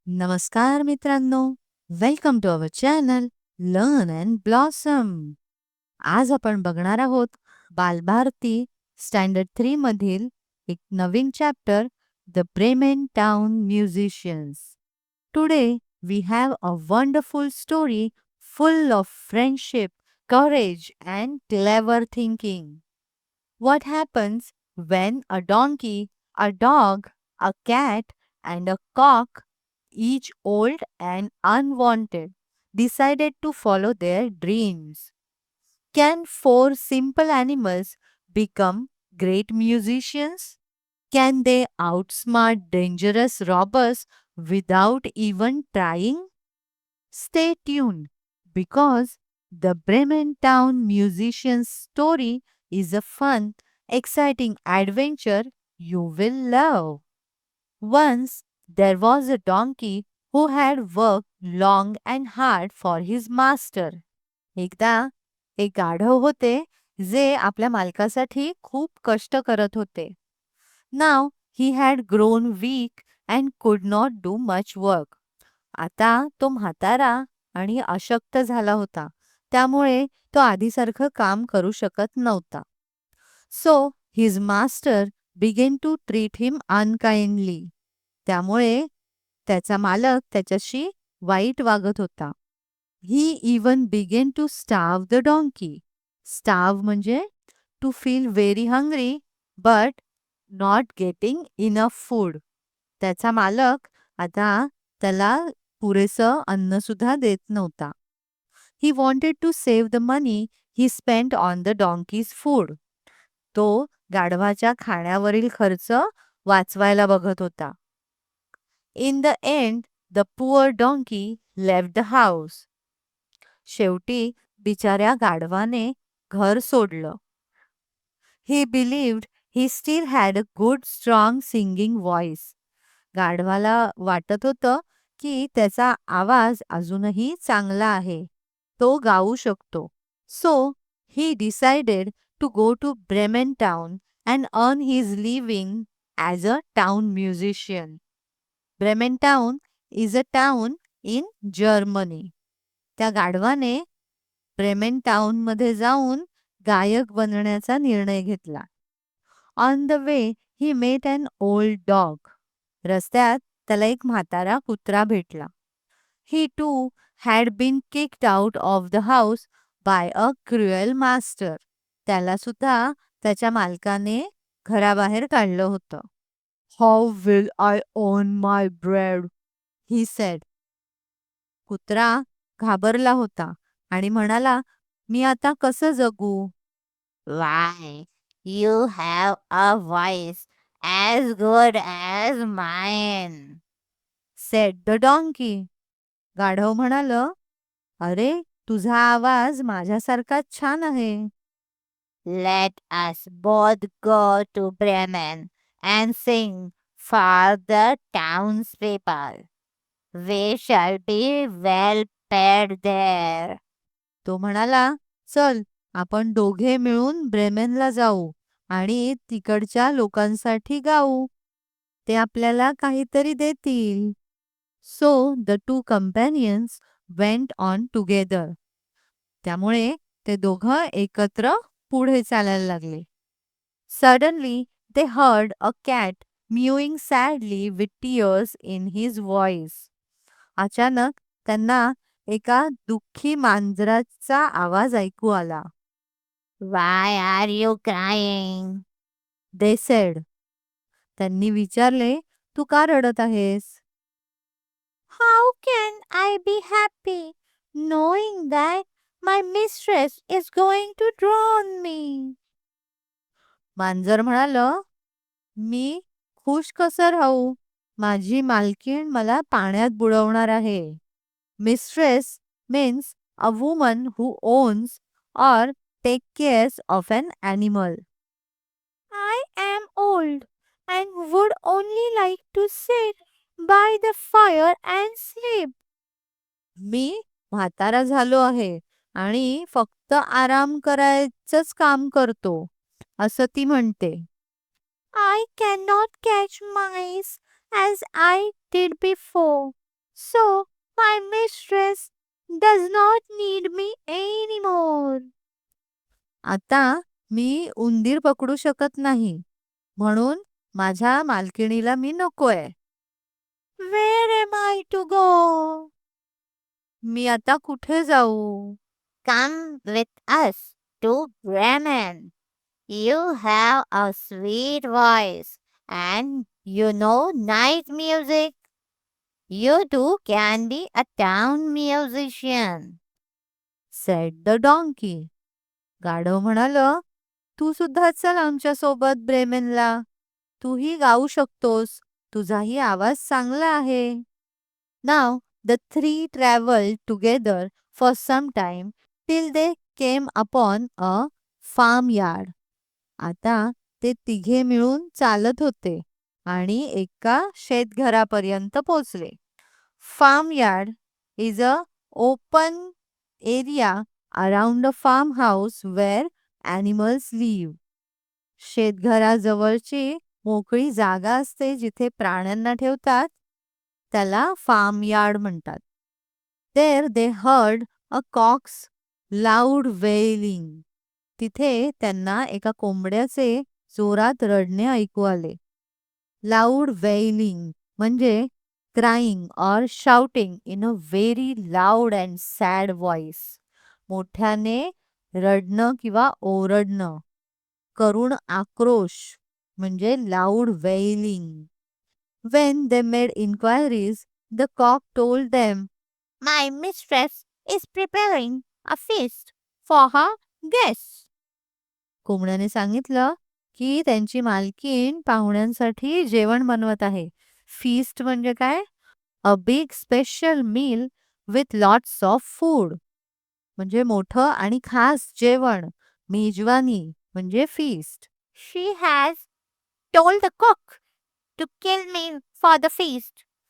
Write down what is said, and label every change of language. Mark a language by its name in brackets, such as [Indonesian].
[Marathi] नमस्कार मित्रांनो, [English] Welcome to our channel learn and blossom. [Marathi] आज आपण बघणार आहोत बालभारती स्टँडर्ड 3 मधील एक नवीन chapter, the Bremen town musicians. [English] Today we have a wonderful story full of friendship, courage and clever thinking. What happens when a donkey, a dog, a cat, and a cock, each old and unwanted, decided to follow their dreams? Can four simple animals become great musicians? Can they outsmart dangerous robbers without even trying? Stay tuned because the Bremen Town Musicians story is a fun, exciting adventure you will love. Once there was a donkey who had worked long and hard for his master. [Marathi] एकदा एक गाढव होते जे आपल्या मालकासाठी खूप कष्ट करत होते. [English] Now he had grown weak and could not do much work. [Marathi] आता तो म्हातारा आणि अशक्त झाला होता. त्यामुळे तो आधीसारखं काम करू शकत नव्हता. [English] So his master began to treat him unkindly. [Marathi] त्यामुळे त्याचा मालक त्याच्याशी वाईट वागत होता. [English] He even began to starve the donkey. Starve म्हणजे to feel very hungry but not getting enough food. [Marathi] त्याचा मालक आता त्याला पुरेसं अन्न सुद्धा देत नव्हता. [English] He wanted to save the money he spent on the donkey's food. [Marathi] तो गाढवाच्या खाण्यावरील खर्च वाचवायला बघत होता. [English] In the end, the poor donkey left the house. [Marathi] शेवटी बिचाऱ्या गाढवाने घर सोडलं. [English] He believed he still had a good strong singing voice. [Marathi] गाढवाला वाटत होतं की त्याचा आवाज अजूनही चांगला आहे. तो गाऊ शकतो. [English] So he decided to go to Bremen town and earn his living as a town musician. Bremen town is a town in Germany. [Marathi] त्या गाढवाने ब्रेमेन टाउनमध्ये जाऊन गायक बनण्याचा निर्णय घेतला. [English] On the way he met an old dog. [Marathi] रस्त्यात त्याला एक म्हातारा कुत्रा भेटला. [English] He too had been kicked out of the house by a cruel master. [Marathi] त्याला सुद्धा त्याच्या मालकाने घराबाहेर काढलं होतं. [English] How will I earn my bread, he said. [Marathi] कुत्रा घाबरला होता आणि म्हणाला, मी आता कसं जगू? [English] Why, you have a voice as good as mine, said the donkey. [Marathi] गाढव म्हणालं, अरे, तुझा आवाज माझ्यासारखाच छान आहे. [English] Let us both go to Bremen and sing for the townspeople. We shall be well paid there. [Marathi] तो म्हणाला, चल आपण दोघे मिळून ब्रेमेनला जाऊ आणि तिकडच्या लोकांसाठी गाऊ. ते आपल्याला काहीतरी देतील. [English] So the two companions went on together. [Marathi] त्यामुळे ते दोघं एकत्र पुढे चालायला लागले. [English] Suddenly they heard a cat mewing sadly with tears in his voice. [Marathi] अचानक त्यांना एका दुःखी मांजराचा आवाज ऐकू आला. [English] Why are you crying? They said. [Marathi] त्यांनी विचारले, तू का रडत आहेस? [English] How can I be happy knowing that my mistress is going to drown me? [Marathi] मांजर म्हणालं, मी खुश कसं राहू? माझी मालकीण मला पाण्यात बुडवणार आहे. [English] Mistress means a woman who owns or takes care of an animal. I am old and would only like to sit by the fire and sleep. [Marathi] मी म्हातारा झालो आहे आणि फक्त आराम करायचंच काम करतो, असं ती म्हणते. [English] I cannot catch mice as I did before. So my mistress does not need me anymore. [Marathi] आता मी उंदीर पकडू शकत नाही, म्हणून माझ्या मालकिणीला मी नकोय. [English] Where am I to go? [Marathi] मी आता कुठे जाऊ? [English] Come with us to Bremen. You have a sweet voice and you know night music. You too can be a town musician, said the donkey. [Marathi] गाढव म्हणालं, तू सुद्धा चल आमच्या सोबत ब्रेमेनला. तूही गाऊ शकतोस. तुझाही आवाज चांगला आहे. [English] Now the three traveled together for some time till they came upon a farmyard. [Marathi] आता ते तिघे मिळून चालत होते आणि एका शेतघरापर्यंत पोचले. [English] Farmyard is a open area around a farmhouse where animals live. [Marathi] शेतघराजवळची मोकळी जागा असते जिथे प्राण्यांना ठेवतात, त्याला farmyard म्हणतात. [English] There they heard a cock's loud wailing. [Marathi] तिथे त्यांना एका कोंबड्याचे जोरात रडणे ऐकू आले. [English] Loud wailing म्हणजे crying or shouting in a very loud and sad voice. [Marathi] मोठ्याने रडणं किंवा ओरडणं. करुण आक्रोश म्हणजे loud wailing. [English] When they made inquiries, the cock told them, "My mistress is preparing a feast for her guests." [Marathi] कोंबड्याने सांगितलं की त्यांची मालकीण पाहुण्यांसाठी जेवण बनवत आहे. [English] feast [Marathi] म्हणजे काय? [English] A big special meal with lots of food. [Marathi] म्हणजे मोठं आणि खास जेवण. मेजवानी म्हणजे feast. [English] She has told the cook to kill me for the feast.